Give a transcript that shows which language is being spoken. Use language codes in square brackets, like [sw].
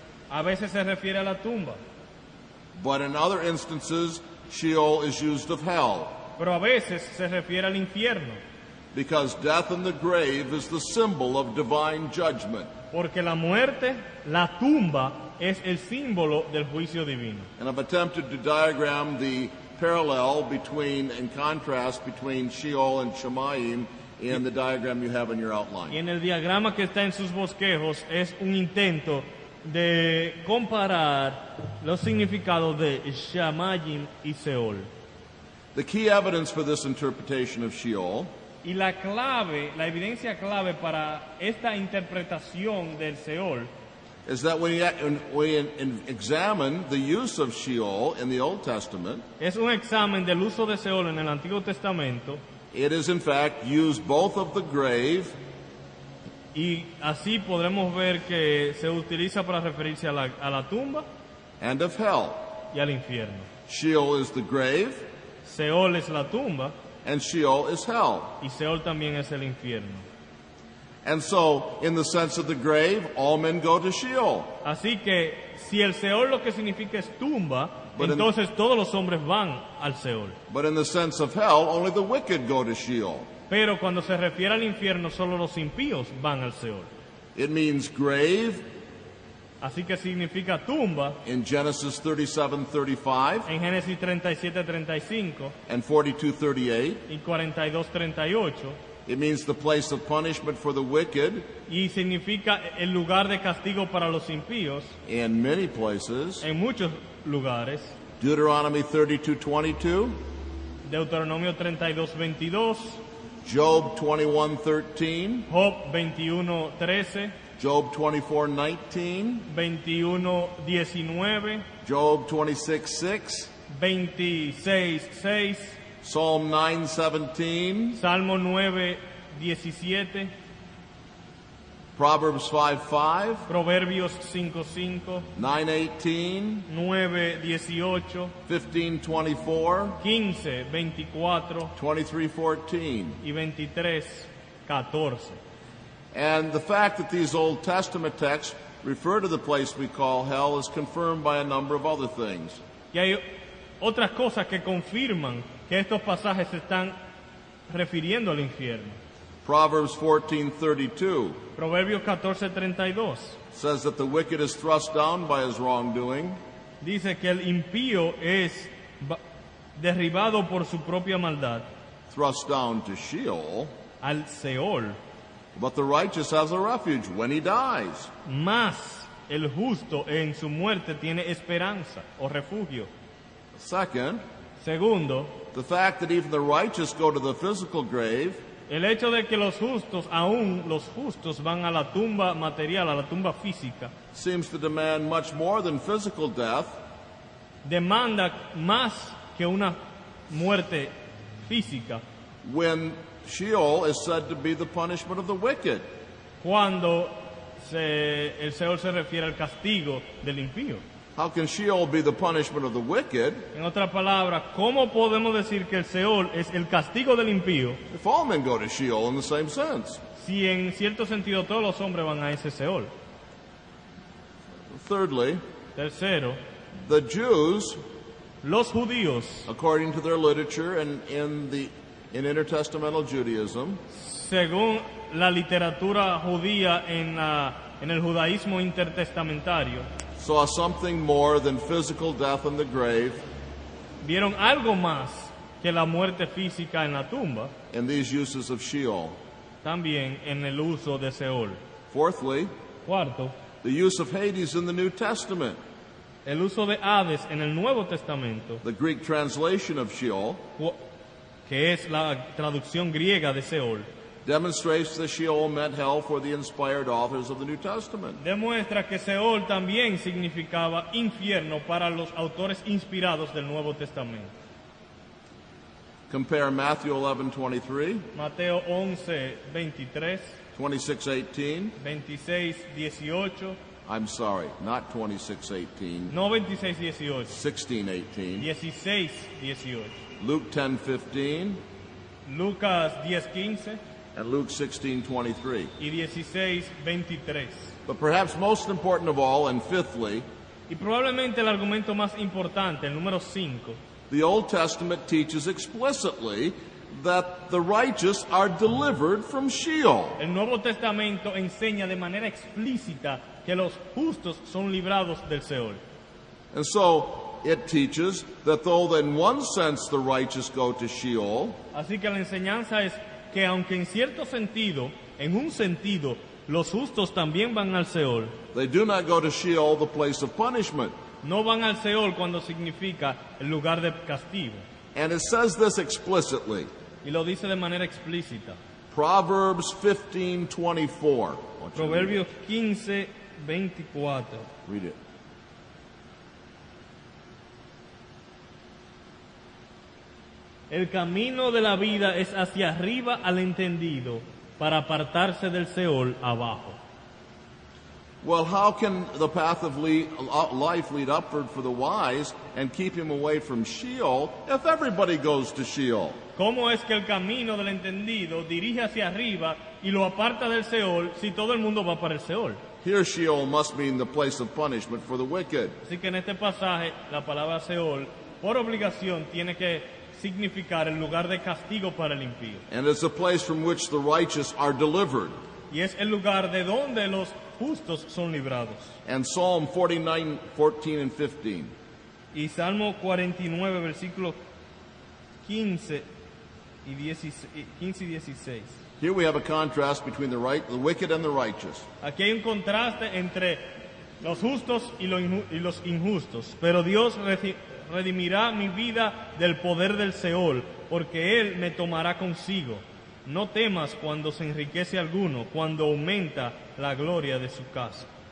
[es] A veces se refiere a la tumba, [en] but in other instances, Sheol is used of hell, [es] pero a veces se refiere al infierno, [en] because death in the grave is the symbol of divine judgment. [es] porque la muerte, la tumba, es el símbolo del juicio divino. [en] And I've attempted to diagram the parallel between and contrast between Sheol and Shamayim in the diagram you have in your outline. [es] Y en el diagrama que está en sus bosquejos es un intento de comparar los significados de Shamayim y Seol. [en] The key evidence for this interpretation of Sheol [es] Y la evidencia clave para esta interpretación del Seol [en] is that when we examine the use of Sheol in the Old Testament, [es] es un examen del uso de Seol en el Antiguo Testamento, [en] it is in fact used both of the grave [es] y así podremos ver que se utiliza para referirse a la tumba [en] and of hell. [es] y al infierno. [en] Sheol is the grave, [es] Seol es la tumba [en] and Sheol is hell. [es] y Seol también es el infierno. [en] And so, in the sense of the grave, all men go to Sheol. [es] Así que si el Seol lo que significa es tumba, [en] But in- [es] entonces todos los hombres van al Seol. [en] But in the sense of hell, only the wicked go to Sheol. [es] Pero cuando se refiere al infierno, solo los impíos van al Seol. [en] It means grave [es] Así que significa tumba [en] in Genesis 37:35 [es] en Génesis 37:35 [en] and 42:38. [es] y 42:38, [en] It means the place of punishment for the wicked [es] y significa el lugar de castigo para los impíos [en] in many places. [es] en muchos lugares. [en] Deuteronomy 32:22, [es] Deuteronomio 32:22, [en] Job 21:13, [es] Job 21:13, [en] Job 24:19, [es] 21:19, [en] Job 26:6, [es] 26:6, [en] Psalm 9:17, [es] Salmo 9:17, [en] Proverbs 5:5, [es] Proverbios 5:5, [en] 9:18, [es] 9:18, [en] 15:24, [es] 15:24 [en] 23:14. [es] y 23:14. [en] And the fact that these Old Testament texts refer to the place we call hell is confirmed by a number of other things. [es] Y hay otras cosas que confirman que estos pasajes se están refiriendo al infierno. [en] Proverbs 14:32 [es] Proverbios 14:32 [en] says that the wicked is thrust down by his wrongdoing, [es] dice que el impío es derribado por su propia maldad [en] thrust down to Sheol, [es] al Seol, [en] but the righteous has a refuge when he dies. [es] más el justo en su muerte tiene esperanza o refugio. [en] Second, [es] Segundo, [en] the fact that even the righteous go to the physical grave [es] el hecho de que los justos, aún los justos, van a la tumba material, a la tumba física, [en] seems to demand much more than physical death, [es] demanda más que una muerte física, [en] when Sheol is said to be the punishment of the wicked. [es] cuando el Seol se refiere al castigo del impío. [en] How can Sheol be the punishment of the wicked [es] En otras palabras, ¿cómo podemos decir que el Seol es el castigo del impío [en] if all men go to Sheol in the same sense? [es] si en cierto sentido todos los hombres van a ese Seol? [en] Thirdly, [es] Tercero, [en] the Jews, [es] los judíos, [en] according to their literature and in intertestamental Judaism, [es] según la literatura judía en el judaísmo intertestamentario, [en] saw something more than physical death in the grave [es] vieron algo más que la muerte física en la tumba, [en] in these uses of Sheol. [es] también en el uso de Seol. [en] Fourthly, [es] Cuarto, [en] the use of Hades in the New Testament. [es] el uso de Hades en el Nuevo Testamento, [en] The Greek translation of Sheol [es] que es la traducción griega de Seol, [en] demonstrates that Sheol meant hell for the inspired authors of the New Testament. [es] demuestra que Seol también significaba infierno para los autores inspirados del Nuevo Testamento. [en] Compare Matthew 11:23, [es] Mateo 11:23, [en] 26:18. [es] 26:18, [en] I'm sorry, not 26:18, [es] no 26:18, [en] 16:18. [es] 16:18, [en] Luke 10:15 [es] Lucas 10:15 [en] and Luke 16:23. [es] y 16:23. [en] But perhaps most important of all, and fifthly, [es] Y probablemente el argumento más importante, el número 5, [en] the Old Testament teaches explicitly that the righteous are delivered from Sheol. [es] el Nuevo Testamento enseña de manera explícita que los justos son librados del Seol. [en] And so it teaches that though in one sense the righteous go to Sheol, [es] Así que la enseñanza es que aunque en cierto sentido, en un sentido, los justos también van al Seol, [en] they do not go to Sheol, the place of punishment. [es] no van al Seol cuando significa el lugar de castigo. [en] And it says this explicitly. [es] Y lo dice de manera explícita. [en] Proverbs 15:24. [es] Proverbios 15:24. [en] Read it. [es] El camino de la vida es hacia arriba al entendido, para apartarse del Seol abajo. [en] Well, how can the path of life lead upward for the wise and keep him away from Sheol if everybody goes to Sheol? [es] ¿Cómo es que el camino del entendido dirige hacia arriba y lo aparta del Seol si todo el mundo va para el Seol? [en] Here Sheol must mean the place of punishment for the wicked. [es] Así que en este pasaje la palabra Seol, por obligación, tiene que significar el lugar de castigo para el impío. [en] And it's a place from which the righteous are delivered. [es] Y es el lugar de donde los justos son librados. [en] And Psalm 49, 14 and 15. [es] Y Salmo 49, versículos 15 y 16. [en] Here we have a contrast between the wicked and the righteous. [es] Aquí hay un contraste entre los justos y los injustos. Pero Dios redimirá mi vida del poder del Seol, porque Él me tomará consigo. No temas cuando se enriquece alguno, cuando aumenta la gloria de su casa.